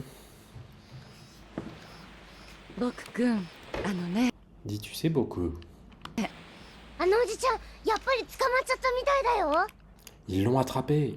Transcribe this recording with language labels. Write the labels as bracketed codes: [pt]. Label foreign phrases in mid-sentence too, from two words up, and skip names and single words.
[ja] 僕くん、 [fr] Dis, tu sais beaucoup. [ja] あのおじちゃんやっぱり捕まっちゃったみたいだよ。 [fr] Ils l'ont attrapé.